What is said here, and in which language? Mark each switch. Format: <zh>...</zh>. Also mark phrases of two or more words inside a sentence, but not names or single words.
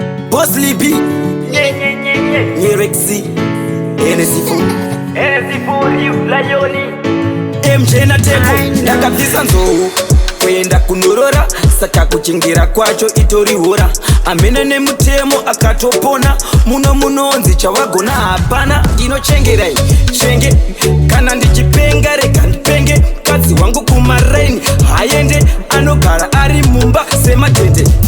<en>Boss Libby. Nye, nye, nye, nye. Nye Rexy. N S four. N S four, you lion. M J na Teko, I know.</en> <sn>ndakabvisa nzou. Kuenda kunorora, saka kuchengera kwacho itori hora. Amene nemutemo akatopona, muno munonzi chavagona hapana. Ndinochengerai, chenge. Kana ndichipenga, rega ndipenge. Mukadzi wangu kumaraini, haende, anogara ari mumba sematende.</sn>